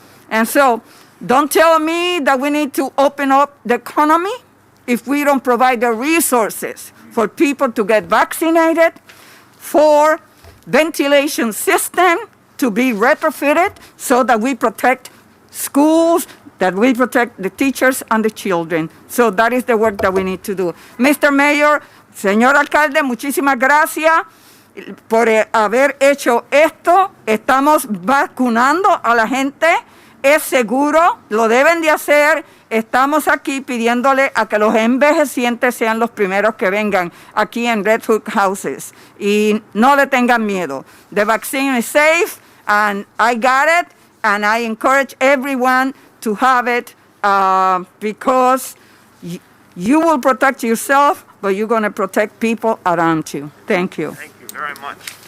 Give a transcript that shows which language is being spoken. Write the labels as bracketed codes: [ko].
[en] And so don't tell me that we need to open up the economy if we don't provide the resources for people to get vaccinated, for ventilation system to be retrofitted so that we protect schools, that we protect the teachers and the children. So that is the work that we need to do. Mr. [es] Mayor, señor alcalde, muchísimas gracias por haber hecho esto. Estamos vacunando a la gente. Es seguro, lo deben de hacer. Estamos aquí pidiéndole a que los envejecientes sean los primeros que vengan aquí en Red Hook Houses. Y no le tengan miedo. [en] The vaccine is safe, and I got it, and I encourage everyone to have it because you will protect yourself, but you're going to protect people around you. Thank you. Thank you very much.